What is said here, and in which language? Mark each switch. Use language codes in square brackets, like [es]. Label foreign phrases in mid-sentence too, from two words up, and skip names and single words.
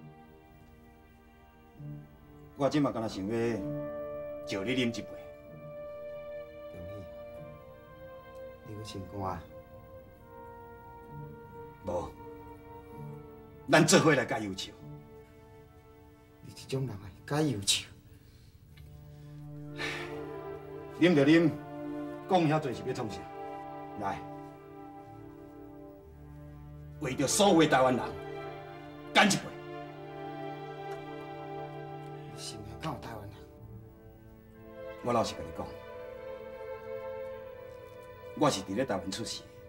[nan] 我即嘛敢若想要招你饮一杯。恭喜，你个成功啊！无，咱做伙来解忧愁。你这种人啊，解忧愁。啉就啉，讲遐多是要创啥？来，为着所有台湾人，干一杯！你心内敢有台湾人？我老实甲你讲，我是伫咧台湾出世。